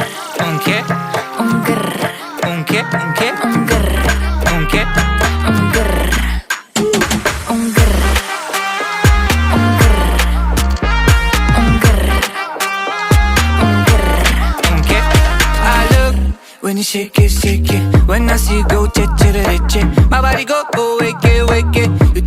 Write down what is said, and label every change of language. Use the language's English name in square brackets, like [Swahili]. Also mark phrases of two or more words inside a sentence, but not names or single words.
[Spanish] ¿Un qué? un grr, ¿Un qué? ¿Un qué? un grr, ¿Un qué? un grr, un grr, un grr, un grr, un grr. ¿Un qué? [English] I look when you shake it, shake it. When I see you go, che che che che. My body go, wake it, wake it.